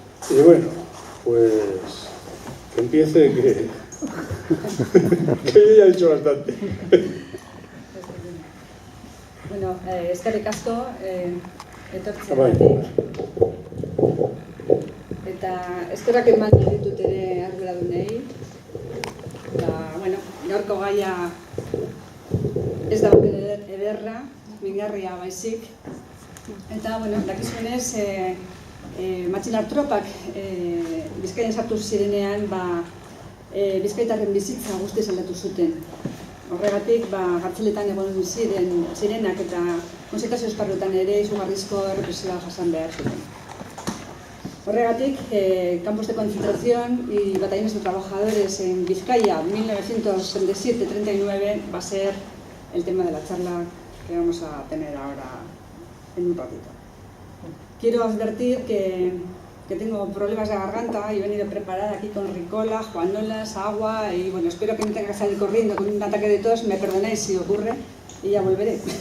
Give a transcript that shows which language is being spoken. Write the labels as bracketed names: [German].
[Spanish] Y bueno, pues que empiece que yo ya he dicho bastante. [Basque] Bueno, eskerrik asko etortzeagatik. Eta eskerrak eman ditut ere arduradunei. Bueno, gaurko gaia ez da ederra, mingarria baizik. Eta, bueno, dakizunez, matxilar tropak Bizkaian sartu zirenean, bizkaitarren bizitza guztiz aldatu zuten. Horregatik, gartzeletan egon zirenak eta konzentrazio esparruetan ere izugarrizko errepresioa jasan behar zuten. Horregatik, [Spanish] campos de concentración y batallones de trabajadores en Vizcaya, 1937-39, va a ser el tema de la charla que vamos a tener ahora en un ratito. Quiero advertir que tengo problemas de garganta y he venido preparada aquí con Ricola, Juanolas, agua y bueno, espero que no tenga que salir corriendo con un ataque de tos, me perdonéis si ocurre y ya volveré.